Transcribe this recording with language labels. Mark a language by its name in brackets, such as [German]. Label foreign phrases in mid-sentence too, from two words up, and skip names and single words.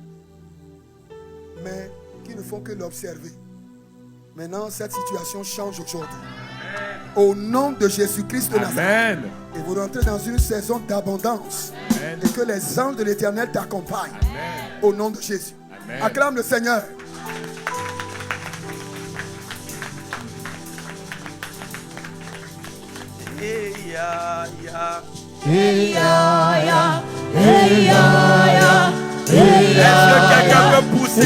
[French] Mais qui ne font que l'observer. Maintenant, cette situation change aujourd'hui. Au nom de Jésus-Christ de Nazareth. Et vous rentrez dans une saison d'abondance. Et que les anges de l'Éternel t'accompagnent. Au nom de Jésus. Amen. Acclame le Seigneur. Hey, ya, ya. Hey, ya, ya. Hey, ya, ya. Hey, ya, Est-ce que quelqu'un peut pousser?